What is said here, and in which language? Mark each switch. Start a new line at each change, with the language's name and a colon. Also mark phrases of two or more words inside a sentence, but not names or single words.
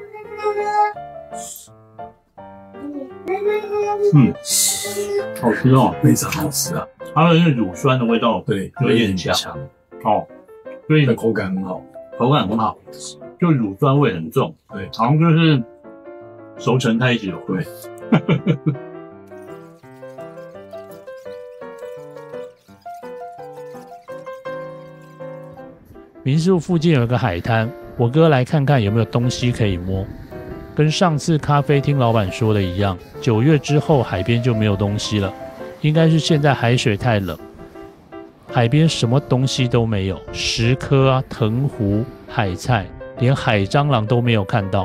Chinese: 好吃哦，非常好吃啊！它的那個乳酸的味道，對，有點強哦，所以口感很好，就乳酸味很重，對，好像就是熟成在一起的味。民宿附近有個海灘，我哥來看看有沒有東西可以摸。跟上次咖啡廳老闆說的一樣，9月之後海邊就沒有東西了，應該是現在海水太冷，海邊什麼東西都沒有，石刻啊、藤壺、海菜，連海蟑螂都沒有看到。